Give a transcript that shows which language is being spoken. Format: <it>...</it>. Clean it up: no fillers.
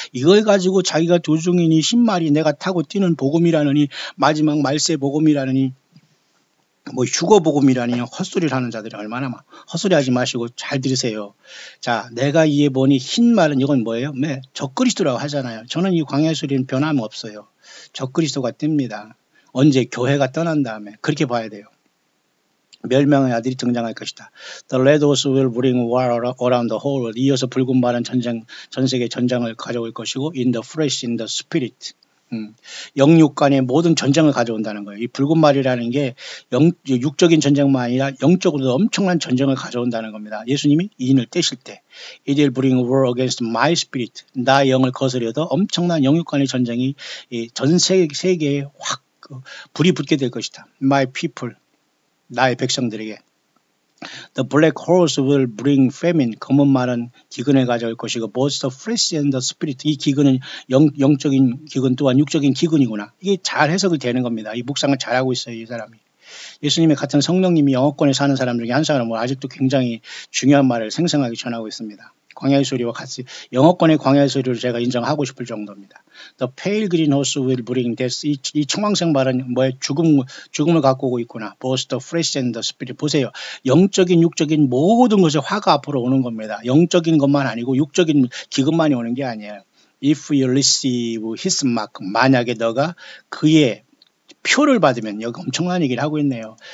<ko>이걸 가지고 자기가 두중인이 흰말이 내가 타고 뛰는 복음이라느니 마지막 말세 복음이라느니 뭐 휴거 복음이라니 헛소리를 하는 자들이 얼마나 헛소리 하지 마시고 잘 들으세요. 자, 내가 이해 보니 흰말은 이건 뭐예요? 적그리스도라고 하잖아요. 저는 이 광야의 소리는 변함없어요. 적그리스도가 뜹니다. 언제 교회가 떠난 다음에 그렇게 봐야 돼요. 멸망의 아들이 등장할 것이다.</ko> <en>The red horse will bring war around the whole world.</en> <ko>이어서 붉은 말은 전 세계 전쟁을 가져올 것이고</ko> <en>in the flesh, in the spirit.</en> <ko>영육 간의 모든 전쟁을 가져온다는 거예요. 이 붉은 말이라는 게 육적인 전쟁만 아니라 영적으로도 엄청난 전쟁을 가져온다는 겁니다. 예수님이 인을 떼실 때</ko> <en>It will bring war against my spirit.</en> <ko>나의 영을 거스려도 엄청난 영육 간의 전쟁이 전 세계에 확 불이 붙게 될 것이다.</ko> <en>My people,</en> <ko>나의 백성들에게.</ko> <en>The black horse will bring famine.</en> <ko>검은 말은 기근을 가져올 것이고</ko> <en>both the flesh and the spirit.</en> <ko>이 기근은 영적인 기근 또한 육적인 기근이구나. 이게 잘 해석이 되는 겁니다. 이 묵상을 잘하고 있어요. 이 사람이. 예수님의 같은 성령님이 영어권에 사는 사람 중에 한 사람은 아직도 굉장히 중요한 말을 생생하게 전하고 있습니다. 광야의 소리와 같이 영어권의 광야의 소리를 제가 인정하고 싶을 정도입니다.</ko> <en>The pale green horse will bring death.</en> <ko>이 청황색 말은 뭐에 죽음을 갖고 오고 있구나.</ko> <en>Both the flesh and the spirit.</en> <ko>보세요. 영적인 육적인 모든 것에 화가 앞으로 오는 겁니다. 영적인 것만 아니고 육적인 기근만이 오는 게 아니에요.</ko> <en>If you receive his mark.</en> <ko>만약에 너가 그의 표를 받으면 여기 엄청난 얘기를 하고 있네요.</ko>